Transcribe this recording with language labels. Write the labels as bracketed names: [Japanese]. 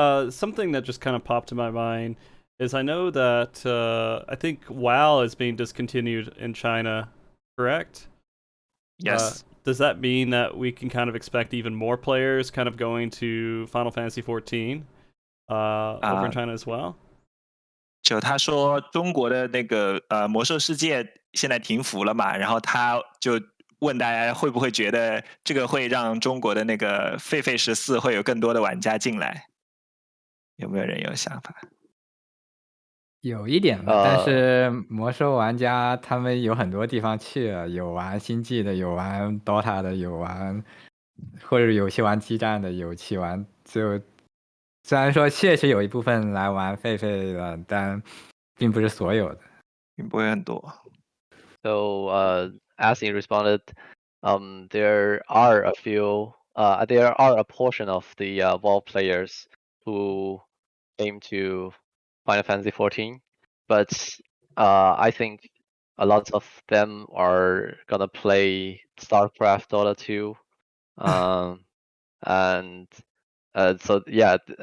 [English] Something that just kind of popped in my mind is I know that I think WoW is being discontinued in China, correct? Yes. Does that mean that we can kind of expect even more players kind of going to Final Fantasy XIV over in China as well? [Chinese] 就他说中国的那个魔兽世界现在停服了嘛，然后他就问大家会不会觉得这个会让中国的那个狒狒14会有更多的玩家进来？有没有人有想法？有一点吧，但是魔兽玩家他们有很多地方去了，有玩星际的，有玩 DOTA 的，有玩或者有去玩激战的，有去玩就虽然说确实有一部分来玩狒狒的，但并不是所有的，并不会很多。 [English] So as he responded, there are a few, there are a portion of the WoW players who came to Final Fantasy XIV, but I think a lot of them are gonna play StarCraft, Dota 2, and so yeah,